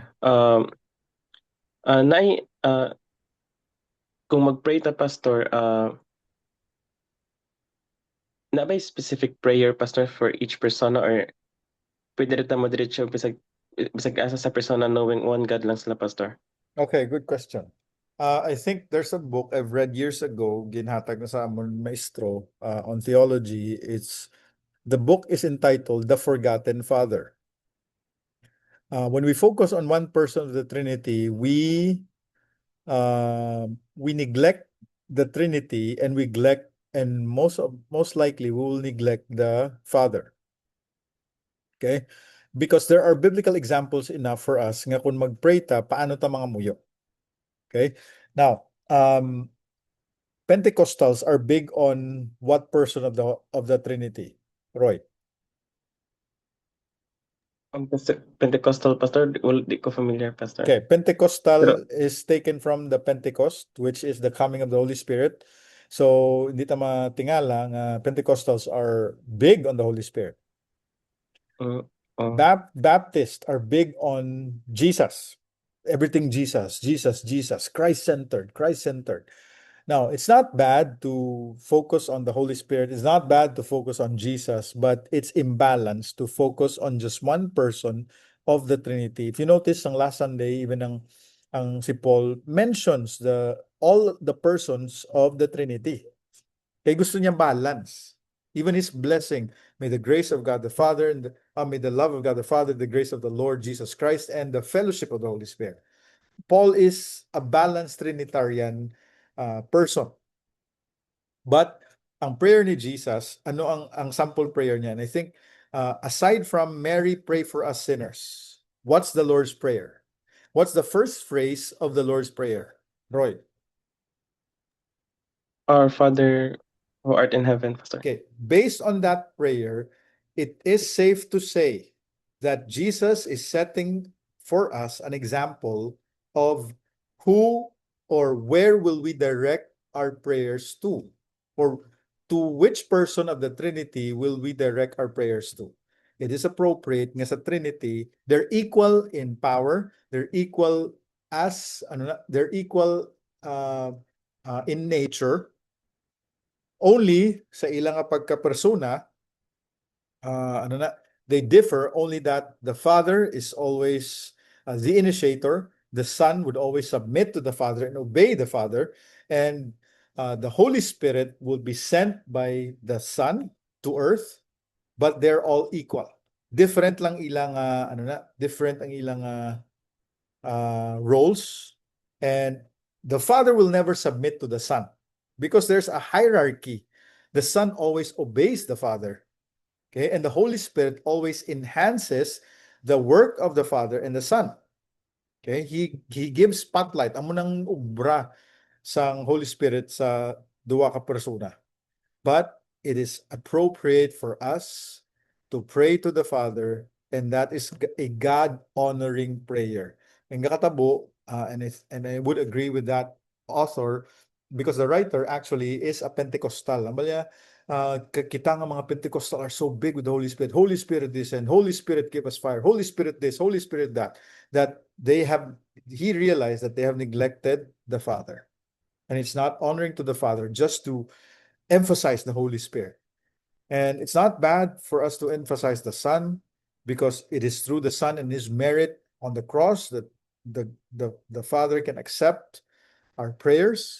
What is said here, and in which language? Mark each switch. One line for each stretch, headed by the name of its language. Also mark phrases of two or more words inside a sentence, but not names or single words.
Hiligaynon: Um, nai, kung mag-pray ta, Pastor, na ba
English: specific prayer, Pastor, for each persona,
Hiligaynon: or pwede rin mo diretso bisag asa sa persona
English: knowing one God
Hiligaynon: lang sila, Pastor?
English: Okay, good question. I think there's a book I've read years ago,
Hiligaynon: ginhatag na sa amon maestro,
English: on theology. The book is entitled The Forgotten Father. When we focus on one person of the Trinity, we neglect the Trinity, and most likely we will neglect the Father. Okay? Because there are biblical examples enough for us
Hiligaynon: nga kung mag-pray ta, paano ta mga muyo.
English: Okay? Now, Pentecostals are big on what person of the Trinity? Roy. Pentecostal,
Hiligaynon: Pastor, di ko familiar, Pastor.
English: Okay, Pentecostal
Hiligaynon: Pero-
English: is taken from the Pentecost, which is the coming of the Holy Spirit. So,
Hiligaynon: hindi ta matingala nga
English: Pentecostals are big on the Holy Spirit. Mm, oh. Baptists are big on Jesus. Everything Jesus, Jesus, Jesus, Christ-centered, Christ-centered. Now, it's not bad to focus on the Holy Spirit. It's not bad to focus on Jesus, but it's imbalanced to focus on just one person of the Trinity. If you notice, ang last Sunday, even ang si Paul mentions all the persons of the Trinity.
Hiligaynon: Kaya gusto niya balance.
English: Even his blessing, may the grace of God the Father, and may the love of God the Father, the grace of the Lord Jesus Christ, and the fellowship of the Holy Spirit. Paul is a balanced Trinitarian person.
Hiligaynon: But ang prayer ni Jesus, ano ang sample prayer niya?
English: And I think aside from Mary, pray for us sinners, what's the Lord's Prayer? What's the first phrase of the Lord's Prayer? Roy. Our Father who art in heaven, Pastor. Okay, based on that prayer, it is safe to say that Jesus is setting for us an example of who or where will we direct our prayers to, or to which person of the Trinity will we direct our prayers to. It is appropriate nga sa Trinity, they're equal in power, they're equal in nature.
Hiligaynon: Only sa ilang pagkapersona,
English: they differ only that the Father is always the initiator, the Son would always submit to the Father and obey the Father, and the Holy Spirit will be sent by the Son to earth, but they're all equal. Different
Hiligaynon: lang ilang
English: different
Hiligaynon: ang ilang
English: roles, and the Father will never submit to the Son because there's a hierarchy. The Son always obeys the Father. Okay, and the Holy Spirit always enhances the work of the Father and the Son. Okay, he gives spotlight.
Hiligaynon: Amo nang ubra sang Holy Spirit sa duwa ka persona.
English: But it is appropriate for us to pray to the Father, and that is a God-honoring prayer. And kakatabo, and I would agree with that author, because the writer actually is a Pentecostal.
Hiligaynon: Ambalya, kita nga mga
English: Pentecostal are so big with the Holy Spirit. Holy Spirit this and Holy Spirit give us fire. Holy Spirit this, Holy Spirit that. That he realized that they have neglected the Father. And it's not honoring to the Father just to emphasize the Holy Spirit. And it's not bad for us to emphasize the Son, because it is through the Son and his merit on the cross that the Father can accept our prayers.